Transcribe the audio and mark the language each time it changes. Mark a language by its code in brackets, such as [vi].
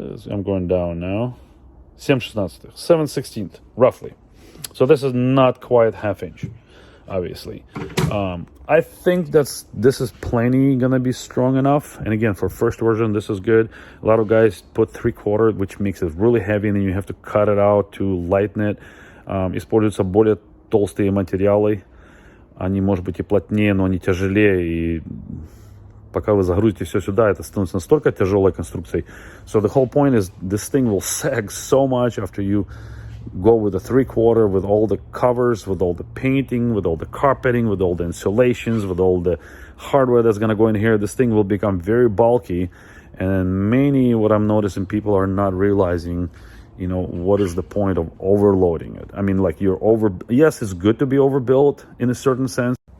[en] I'm going down now. 7/16, roughly. So this is not quite half inch, obviously. I think this is plenty gonna be strong enough. And again, for first version, this is good. A lot of guys put 3/4, which makes it really heavy, and then you have to cut it out to lighten it. [ru] Используются более толстые материалы. Они, может быть, и плотнее, но они тяжелее, и пока вы загрузите все сюда, это становится настолько тяжелой конструкцией. [en] So the whole point is this thing will sag so much after you go with a 3/4, with all the covers, with all the painting, with all the carpeting, with all the insulations, with all the hardware that's going to go in here. This thing will become very bulky, and what I'm noticing, people are not realizing, what is the point of overloading it. I mean, like yes, it's good to be overbuilt in a certain sense.